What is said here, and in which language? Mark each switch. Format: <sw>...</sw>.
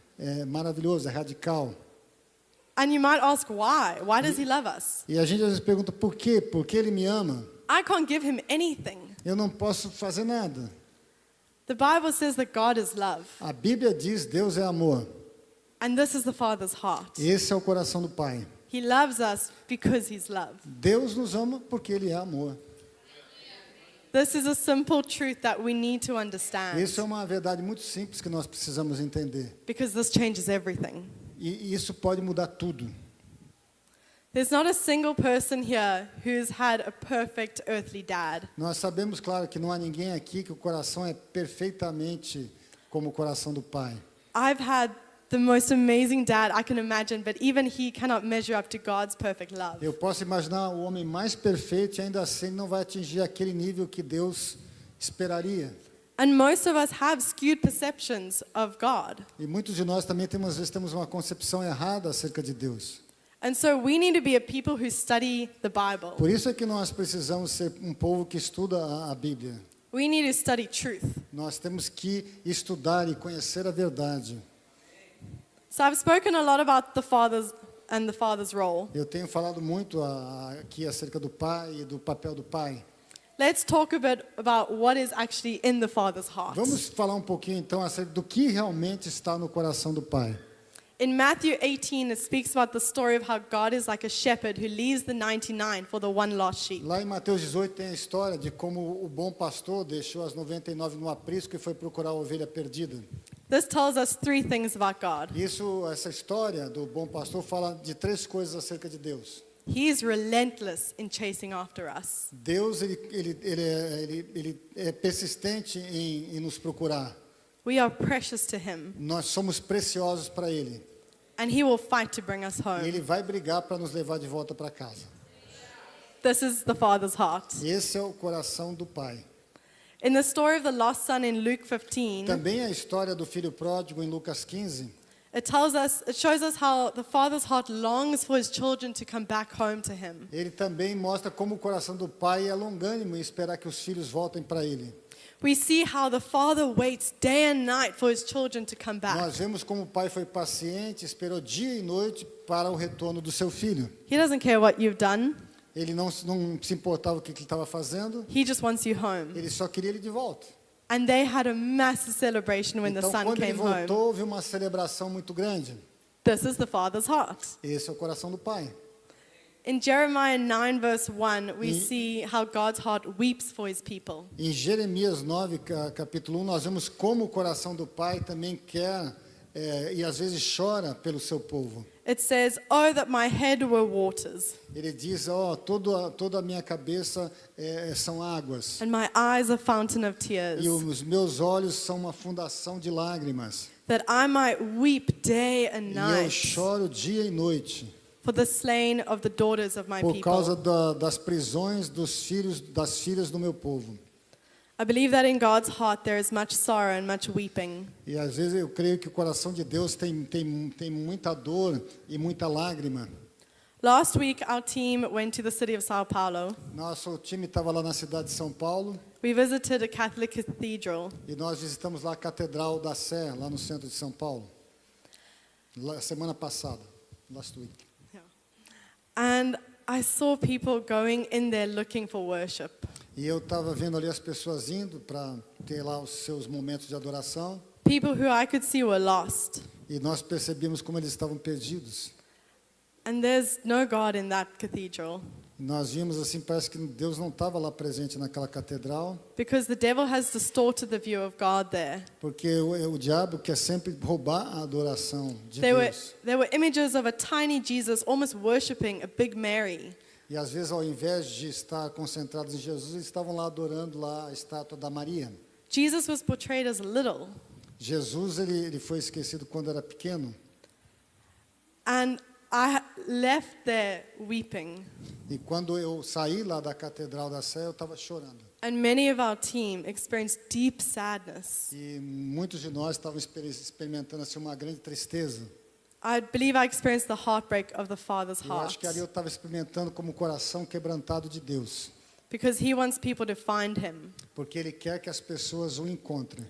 <pt>É maravilhoso, é radical.</pt> <en>And you might ask why. Why does He love us?</en> <pt>E a gente às vezes pergunta por quê? Por que ele me ama?</pt> <en>I can't give Him anything.</en> <pt>Eu não posso fazer nada.</pt> <en>The Bible says that God is love.</en> <pt>A Bíblia diz Deus é amor.</pt> <en>And this is the Father's heart.</en> <pt>Esse é o coração do Pai.</pt> <en>He loves us because He's love.</en> <pt>Deus nos ama porque ele é amor.</pt> <en>This is a simple truth that we need to understand.</en> <pt>Isso é uma verdade muito simples que nós precisamos entender.</pt> <en>Because this changes everything.</en> <pt>E isso pode mudar tudo.</pt> <en>There's not a single person here who's had a perfect earthly dad.</en> <pt>Nós sabemos, claro, que não há ninguém aqui que o coração é perfeitamente como o coração do Pai.</pt> <en>I've had the most amazing dad I can imagine, but even he cannot measure up to God's perfect love.</en> <pt>Eu posso imaginar o homem mais perfeito e ainda assim não vai atingir aquele nível que Deus esperaria.</pt> <en>And most of us have skewed perceptions of God.</en> <pt>E muitos de nós também às vezes temos uma concepção errada acerca de Deus.</pt> <en>And so we need to be a people who study the Bible.</en> <pt>Por isso é que nós precisamos ser um povo que estuda a Bíblia.</pt> <en>We need to study truth.</en> <pt>Nós temos que estudar e conhecer a verdade.</pt> <en>So I've spoken a lot about the father's role.</en> <pt>Eu tenho falado muito aqui acerca do pai e do papel do pai.</pt> <en>Let's talk a bit about what is actually in the father's heart.</en> <pt>Vamos falar um pouquinho então acerca do que realmente está no coração do pai.</pt> <en>In Matthew 18, it speaks about the story of how God is like a shepherd who leaves the 99 for the one lost sheep.</en> <pt>Lá em Mateus 18 tem a história de como o bom pastor deixou as 99 no aprisco e foi procurar a ovelha perdida.</pt> <en>This tells us three things about God.</en> <pt>Essa história do bom pastor fala de três coisas acerca de Deus.</pt> <en>He is relentless in chasing after us.</en> <pt>Deus ele é persistente em nos procurar.</pt> <en>We are precious to him,</en> <pt>Nós somos preciosos para Ele.</pt> <en>and he will fight to bring us</en> <pt>E</pt> <en>home.</en> <pt>Ele vai brigar para nos levar de volta para casa.</pt> <en>This is the father's heart.</en> <pt>Esse é o coração do Pai.</pt> <en>In the story of the lost son in Luke 15,</en> <pt>Também a história do filho pródigo em Lucas 15.</pt> <en>it shows us how the father's heart longs for his children to come back home to him.</en> <pt>Ele também mostra como o coração do pai é longânimo em esperar que os filhos voltem para ele.</pt> <en>We see how the father waits day and night for his children to come back.</en> <pt>Nós vemos como o pai foi paciente, esperou dia e noite para o retorno do seu filho.</pt> <en>He doesn't care what you've done.</en> <pt>Ele não se importava o que ele estava fazendo,</pt> <en>He just wants you home.</en> <pt>ele só queria ele de volta.</pt> <en>And they had a massive celebration when the</en> <pt>Então,</pt> <en>son</en> <pt>quando ele</pt> <en>came home.</en> <pt>voltou, houve uma celebração muito grande.</pt> <en>This is the father's heart.</en> <pt>Esse é o coração do pai.</pt> <en>In Jeremiah 9 verse 1, we</en> <pt>E-</pt> <en>see how God's heart weeps for his people.</en> <pt>Em Jeremias 9, capítulo 1, nós vemos como o coração do pai também quer e às vezes chora pelo seu povo.</pt> <en>It says, "Oh, that my head were waters,</en> <pt>Ele diz, toda a minha cabeça são águas.</pt> <en>and my eyes a fountain of tears,</en> <pt>E os meus olhos são uma fundação de lágrimas.</pt> <en>that I might weep day and</en> <pt>E eu</pt> <en>night</en> <pt>choro dia e noite</pt> <en>for the slain of the daughters of my</en> <pt>por causa</pt> <en>people."</en> <pt>das prisões das filhas do meu povo.</pt> <en>I believe that in God's heart there is much sorrow and much weeping.</en> <pt>E às vezes eu creio que o coração de Deus tem muita dor e muita lágrima.</pt> <en>Last week, our team went to the city of Sao Paulo.</en> <pt>Nosso time estava lá na cidade de São Paulo</pt> <en>We visited a Catholic cathedral.</en> <pt>e nós visitamos lá a Catedral da Sé, lá no centro de São Paulo. Semana passada,</pt> <en>last week. And I saw people going in there looking for worship.</en> <pt>E eu estava vendo ali as pessoas indo para ter lá os seus momentos de adoração</pt> <en>People who I could see were lost.</en> <pt>e nós percebíamos como eles estavam perdidos.</pt> <en>And there's no God in that cathedral</en> <pt>Nós vimos assim, parece que Deus não estava lá presente naquela catedral,</pt> <en>because the devil has distorted the view of God there.</en> <pt>porque o diabo quer sempre roubar a adoração de</pt> <en>There</en> <pt>Deus.</pt> <en>were images of a tiny Jesus almost worshiping a big Mary.</en> <pt>E às vezes, ao invés de estar concentrados em Jesus, eles estavam lá adorando lá a estátua da Maria.</pt> <en>Jesus was portrayed as little.</en> <pt>Jesus, ele foi esquecido quando era pequeno.</pt> <en>And I left there weeping.</en> <pt>E quando eu saí lá da Catedral da Sé, eu estava chorando.</pt> <en>And many of our team experienced deep sadness.</en> <pt>E muitos de nós estavam experimentando assim, uma grande tristeza.</pt> <en>I believe I experienced the heartbreak of the Father's</en> <pt>Eu acho</pt> <en>heart.</en> <pt>que ali eu estava experimentando como o coração quebrantado de Deus.</pt> <en>Because he wants people to find him.</en> <pt>Porque Ele quer que as pessoas o encontrem.</pt>